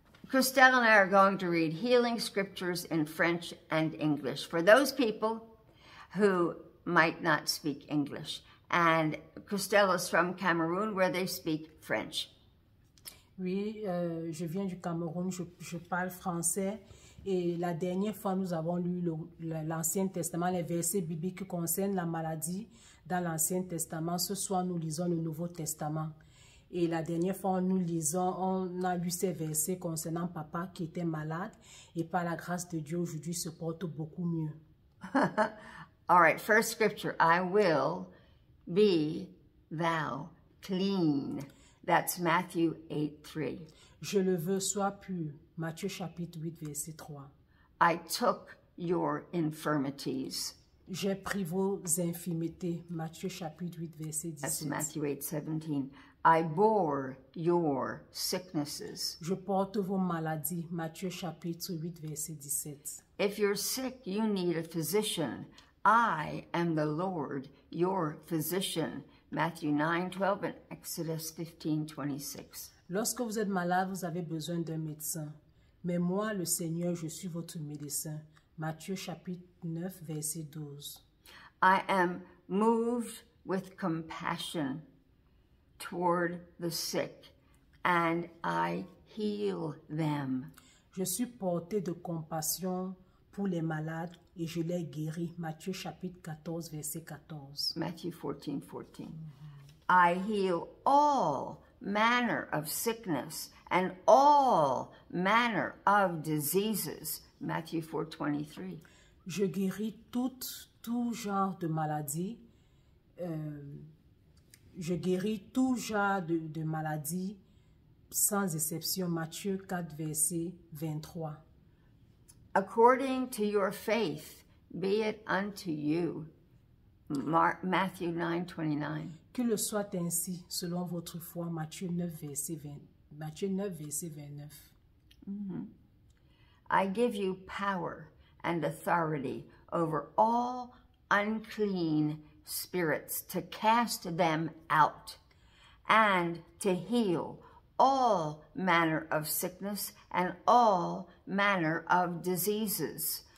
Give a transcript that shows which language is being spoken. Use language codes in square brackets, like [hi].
[en] Christelle and I are going to read healing scriptures in French and English for those people who might not speak English. And Christelle is from Cameroon, where they speak French. [fr] Oui, je viens du Cameroun, je parle français. Et la dernière fois, nous avons lu l'Ancien Testament, les versets bibliques qui concernent la maladie dans l'Ancien Testament. Ce soir, nous lisons le Nouveau Testament. Et la dernière fois, on a lu ces versets concernant papa qui était malade. Et par la grâce de Dieu, aujourd'hui, se porte beaucoup mieux. [en] All right, first scripture. I will be thou clean. That's Matthew 8:3. [fr] Je le veux, sois pur. Matthieu chapitre 8, verset 3. [en] I took your infirmities. [fr] J'ai pris vos infirmités. Matthieu chapitre 8, verset 17. [en] That's Matthew 8:17. I bore your sicknesses. [fr] Je porte vos maladies. Matthieu chapitre 8, verset 17. [en] If you're sick, you need a physician. I am the Lord, your physician. Matthew 9:12 and Exodus 15:26. [fr] Lorsque vous êtes malade, vous avez besoin d'un médecin. Mais moi, le Seigneur, je suis votre médecin. Matthieu chapitre 9, verset 12. [en] I am moved with compassion toward the sick, and I heal them. [fr] Je suis porté de compassion pour les malades et je les guéris. Matthieu chapitre 14, verset 14. [en] Matthew 14:14. I heal all manner of sickness and all manner of diseases. Matthew 4:23. [fr] Je guéris tout genre de maladies. Je guéris tout genre de maladies sans exception. Matthieu 4, verset 23. [en] According to your faith, be it unto you. Matthew 9:29. [fr] Que le soit ainsi selon votre foi. Matthieu 9, verset 29. [en] I give you power and authority over all unclean spirits to cast them out and to heal all manner of sickness and all manner of diseases.